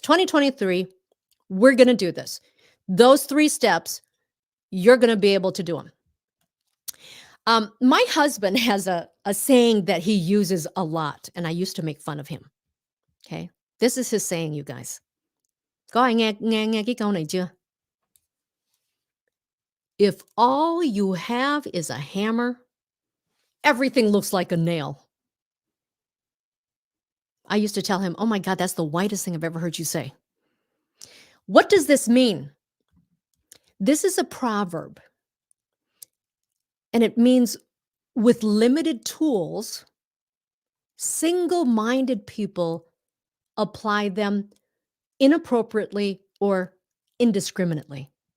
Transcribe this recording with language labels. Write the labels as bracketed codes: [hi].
[en] 2023, we're going to do this. Those 3 steps, you're going to be able to do them. My husband has a saying that he uses a lot, and I used to make fun of him. Okay, this is his saying, you guys. [vi] Có ai nghe cái câu này chưa? [en] If all you have is a hammer, everything looks like a nail. I used to tell him, oh my God, that's the whitest thing I've ever heard you say. What does this mean? This is a proverb. And it means with limited tools, single-minded people apply them inappropriately or indiscriminately.